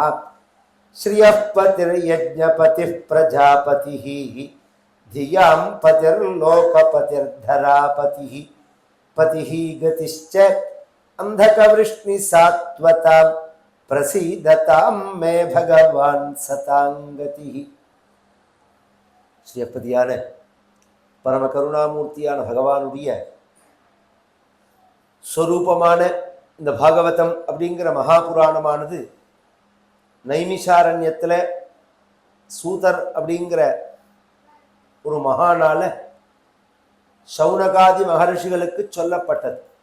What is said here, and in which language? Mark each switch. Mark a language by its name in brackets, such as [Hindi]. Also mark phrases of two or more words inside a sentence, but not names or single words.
[Sanskrit] श्रियः पतिर्यज्ञपतिः प्रजापतिः धियां पतिर्लोकपतिर्धरापतिः पतिः गतिश्च अन्धकवृष्णिसात्वतां प्रसीदतां मे भगवान् सतांगतिः। [Tamil] ஸ்ரீயப்பதியான பரம கருணாமூர்த்தியான பகவானுடைய ஸ்வரூபமான இந்த பாகவதம் அப்படிங்கிற மகாபுராணமானது நைமிஷாரண்யத்தில் சூதர் அப்படிங்கிற ஒரு மகானால சௌனகாதி மகரிஷிகளுக்கு சொல்லப்பட்டது.